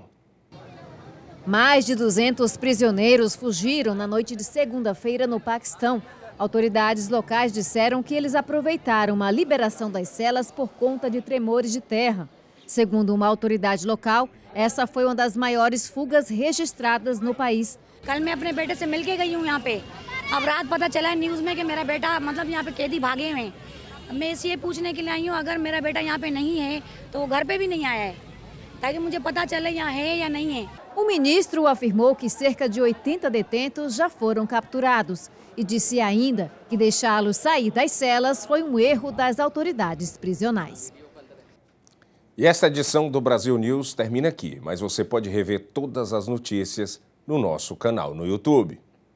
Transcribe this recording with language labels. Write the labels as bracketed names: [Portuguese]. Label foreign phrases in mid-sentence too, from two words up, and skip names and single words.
[Portuguese] Mais de 200 prisioneiros fugiram na noite de segunda-feira no Paquistão. Autoridades locais disseram que eles aproveitaram a liberação das celas por conta de tremores de terra. Segundo uma autoridade local, essa foi uma das maiores fugas registradas no país. [Hindi] कल मैं अपने बेटे से मिलके गई हूँ यहाँ पे। अब रात पता चला न्यूज़ में कि मेरा बेटा मतलब यहाँ पे कैदी भागे हुए हैं। मैं इसलिए पूछने के लिए आई हूँ अगर मेरा बेटा यहाँ पे नहीं है तो वो घर पे भी नहीं आया है ताकि मुझे पता चले यहाँ है या नहीं है। [Portuguese] O ministro afirmou que cerca de 80 detentos já foram capturados e disse ainda que deixá-los sair das celas foi um erro das autoridades prisionais. E esta edição do Brasil News termina aqui, mas você pode rever todas as notícias no nosso canal no YouTube.